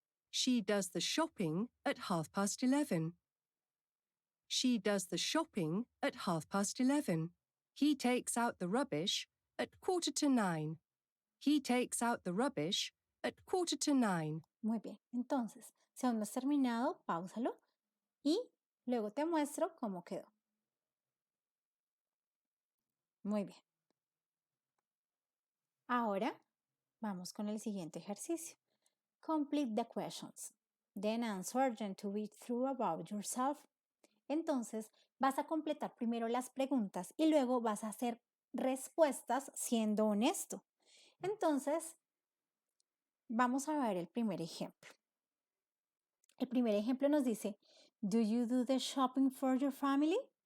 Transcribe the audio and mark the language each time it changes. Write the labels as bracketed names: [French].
[English] She does the shopping at 11:30. She does the shopping at 11:30. He takes out the rubbish at 8:45. He takes out the rubbish at 8:45. [Spanish] Muy bien. Entonces, si aún no has terminado, páusalo y luego te muestro cómo quedó. Muy bien. Ahora vamos con el siguiente ejercicio. [English] Complete the questions. Then answer them to be true about yourself. [Spanish] Entonces, vas a completar primero las preguntas y luego vas a hacer respuestas siendo honesto. Entonces, vamos a ver el primer ejemplo. El primer ejemplo nos dice, [English] do you do the shopping for your family?